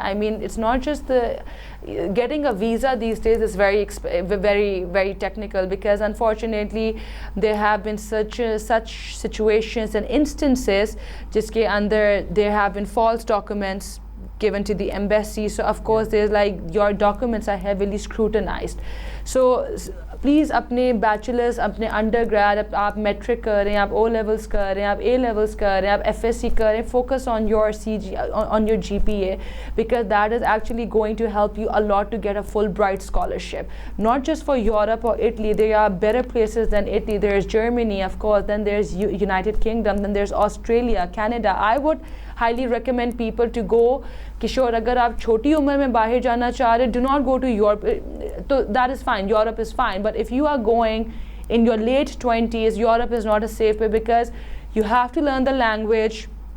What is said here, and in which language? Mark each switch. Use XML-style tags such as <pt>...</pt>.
<en>I mean it's not just getting a visa these days is very technical, because unfortunately there have been such situations and instances</en> <ur>جس کے اندر</ur> <en>there have been false documents given to the embassy. So of course there's like your documents are heavily scrutinized.</en> <ur>So please اپنے bachelors, اپنے under grade, آپ matric کر رہے ہیں, آپ O levels کر رہے ہیں, آپ اے لیولس کر رہے ہیں, آپ FSC کر رہے ہیں, focus on your</ur> <en>on your GPA, because that is actually going to help you a lot to get a Fulbright scholarship, not just for Europe or Italy. There are better places than Italy. There's Germany, of course, then there's United Kingdom, then there's Australia, Canada. I would highly recommend people to go. Kishore,</en> <ur>agar aap choti umar mein bahar jana cha rahe,</ur> <en>do not go to Europe. So that is fine, Europe is fine, but if you are going in your late 20s, Europe is not a safe way, because you have to learn the language.</en>